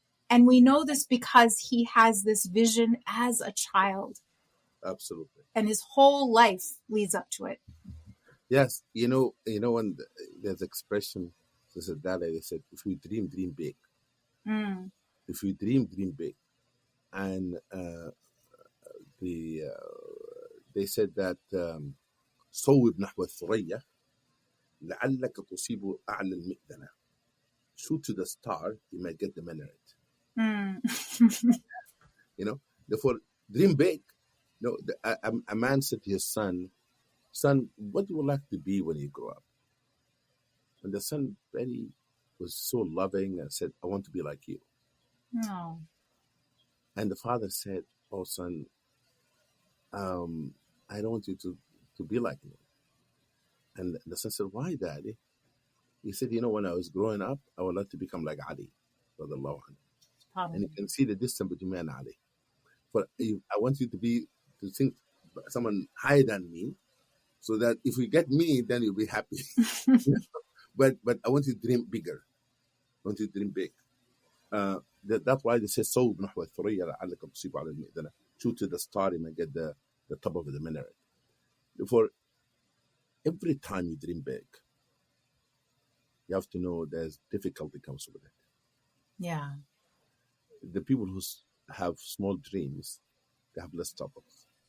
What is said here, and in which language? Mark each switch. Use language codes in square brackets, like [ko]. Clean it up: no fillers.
[en] And we know this because he has this vision as a child, Absolutely. and his whole life leads up to it. Yes. When there's expression, this is Dalia, they said, if you dream, dream big. Mm. If you dream, dream big. And the they said that [ar] صوب نحو الثريا لعلك تصيب أعلى المئذنة. [en] Shoot to the star, you might get the minaret. Mm. Therefore, dream big. A man said to his son, what do you like to be when you grow up? And the son was so loving and said, I want to be like you. No. And the father said, oh, son, I don't want you to be like me. And the son said, why, Daddy? He said, when I was growing up, I would like to become like Ali, radiallahu anhu. And you can see the distance between me and Ali. I want you to think someone higher than me, so that if you get me, then you'll be happy. But I want you to dream bigger. I want you to dream big. That's why they say, [ar] "صوب نحو الثريا لعلك تصيب على المئذنة." [en] Shoot to the star, and get the top of the minaret. For every time you dream big, you have to know there's difficulty comes with it. Yeah. The people who have small dreams, they have less troubles.